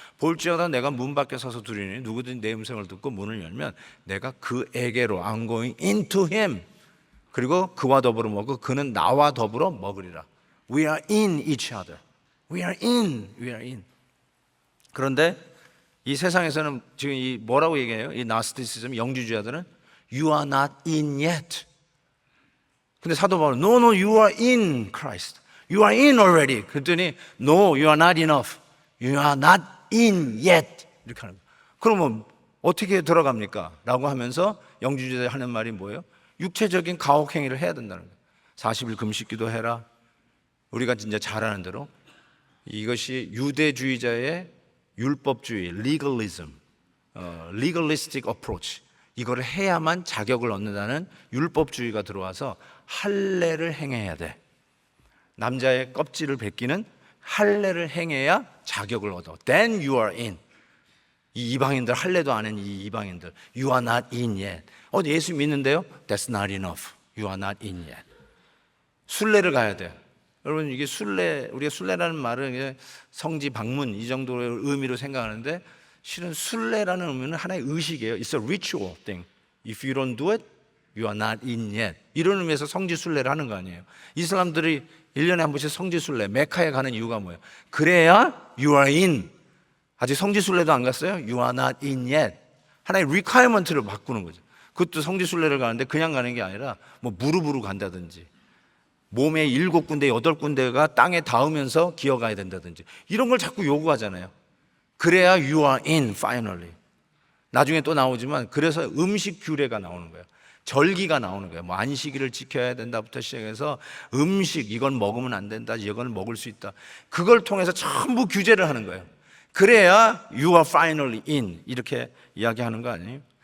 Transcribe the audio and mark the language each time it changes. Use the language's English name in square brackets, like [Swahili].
[Korean] 볼지어다 내가 문 밖에 서서 두리니 누구든지 내 음성을 듣고 문을 열면 내가 그에게로 [English] I'm going into him. [Korean] 그리고 그와 더불어 먹고 그는 나와 더불어 먹으리라. [English] We are in each other. We are in. [Korean] 그런데 이 세상에서는 지금 이 뭐라고 얘기해요? 이 나스티시즘, 영주주의자들은 [English] You are not in yet. [Korean] 근데 사도 바울은 [English] No, you are in Christ. You are in already. [Korean] 그랬더니 [English] No, you are not enough. You are not in yet. [Korean] 이렇게 하는 거예요. 그러면 어떻게 들어갑니까? 라고 하면서 영주주의자들이 하는 말이 뭐예요? 육체적인 가혹행위를 해야 된다는 거예요. 40일 금식기도 해라. 우리가 진짜 잘 아는 대로 이것이 유대주의자의 율법주의, [English] legalism, legalistic approach, [Korean] 이거를 해야만 자격을 얻는다는 율법주의가 들어와서 할례를 행해야 돼. 남자의 껍질을 벗기는 할례를 행해야 자격을 얻어. [English] Then you are in. [Korean] 이 이방인들, 할례도 안 하는 이 이방인들, [English] You are not in yet. [Korean] 예수 믿는데요? [English] That's not enough. You are not in yet. [Korean] 순례를 가야 돼. 여러분 이게 순례, 우리가 순례라는 말은 이제 성지 방문 이 정도의 의미로 생각하는데 실은 순례라는 의미는 하나의 의식이에요. [English] It's a ritual thing. If you don't do it, you are not in yet. [Korean] 이런 의미에서 성지 순례를 하는 거 아니에요. 이슬람들이 1년에 한 번씩 성지 순례 메카에 가는 이유가 뭐예요? 그래야 [English] you are in. [Korean] 아직 성지 순례도 안 갔어요? [English] You are not in yet. [Korean] 하나의 requirement를 바꾸는 거죠. 그것도 성지 순례를 가는데 그냥 가는 게 아니라 뭐 무릎으로 간다든지 몸에 7군데 8군데가 땅에 닿으면서 기어가야 된다든지 이런 걸 자꾸 요구하잖아요. 그래야 [English] you are in finally. [Korean] 나중에 또 나오지만 그래서 음식 규례가 나오는 거예요. 절기가 나오는 거예요. 뭐 안식일을 지켜야 된다부터 시작해서 음식 이건 먹으면 안 된다, 이건 먹을 수 있다. 그걸 통해서 전부 규제를 하는 거예요. 그래야 [English] you are finally in [Korean] 이렇게 이야기하는 거 아니에요?